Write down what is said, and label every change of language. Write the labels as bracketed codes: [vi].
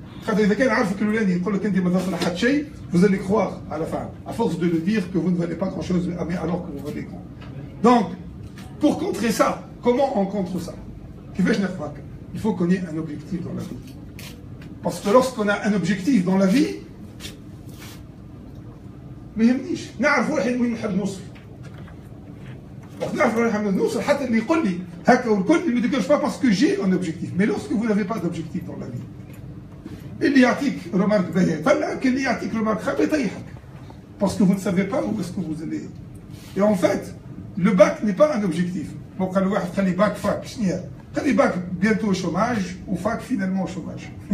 [ar] خاطر اذا كان عارفك الاولاني يقول لك انت ما تصلح حتى شيء [fr] vous allez croire à la fin à force de le dire que vous ne valez pas grand chose alors que vous valez grand. Donc pour contrer ça, comment on contre ça? [ar] كيفاش نخفاك؟ [fr] Il faut qu'on ait un objectif dans la vie. Parce que lorsqu'on a un objectif dans la vie [ar] ما يهمنيش نعرف واحد وين نحب نوصل. وقت نعرف وين نحب نوصل حتى اللي يقول لي هكا والكل [fr] il ne déclenche pas parce que j'ai un objectif. Mais lorsque vous n'avez pas d'objectif dans la vie, [ar] اللي يعطيك [fr] remarque [ar] باهية طلعك اللي يعطيك [fr] remarque [ar] خايبة يطيحك. [fr] Parce que vous ne savez pas où est-ce que vous allez. Et en fait, le bac n'est pas un objectif. Bon, quand le [ar] واحد خلي [fr] bac fac [ar] شنو هي؟ خلي [fr] bac bientôt au chômage ou fac finalement au chômage.